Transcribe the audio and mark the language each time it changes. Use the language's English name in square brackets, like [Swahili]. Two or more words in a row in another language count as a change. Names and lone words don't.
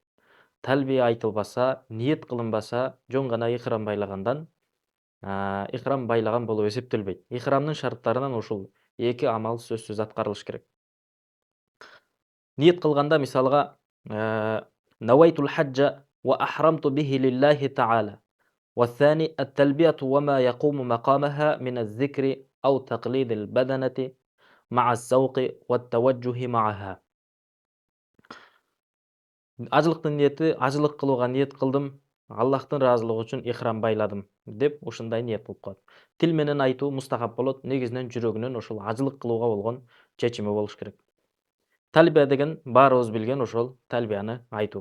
[Kyrgyz] Талбия айтылбаса, ниет кылынбаса, жөн гана ихрам байлагандан ихрам байлаган болуп эсептелбейт. Ихрамдын шарттарынан ушул эки амал сөзсүз аткарылыш керек. Ниет кылганда мисалга [Arabic] نويت الحج وأحرمت به لله تعالى. والثاني التلبية وما يقوم مقامها من الذكر أو تقليد البدنة مع الذوق والتوجه معها. [Kyrgyz] Ажылыктын ниети ажылык кылууга ниет кылдым, Аллахтын ыраазылыгы үчүн ихрам байладым деп ушундай ниет кылып коет. Тил менен айтуу мустахап болот, негизинен жүрөгүнөн ушул ажылык кылууга болгон чечими болуш керек. Талбия деген баарыбыз билген ошол талбияны айтуу.